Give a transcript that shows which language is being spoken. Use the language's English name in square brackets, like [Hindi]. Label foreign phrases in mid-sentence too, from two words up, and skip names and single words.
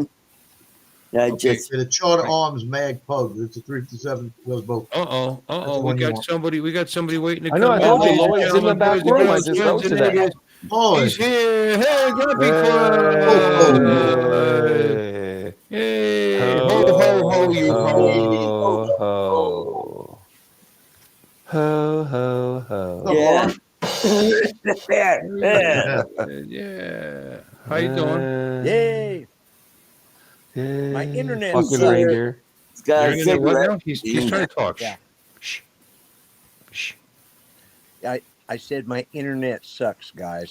[English] but picture of mine? I Okay. just The Charter Arms Mag Pug. It's a 357. Those both. Uh-oh. one We you got want. somebody waiting to I know. come I in. told you Ladies and Lloyd's in the gentlemen, back boys and room. I girls, just sons wrote and you that. neighbors. Boy. He's here. Hey, Grumpy Club. Hey. Hey, ho, Ho, ho, ho, you ho. ho, ho. Ho, ho, ho. yeah. Yeah. Yeah. How you doing? Yay! Yeah. My internet Fucking sucks. reindeer. It's got You're a gonna get what cigarette. now? He's trying to talk. Yeah. Shh. Shh. I said my internet sucks, guys.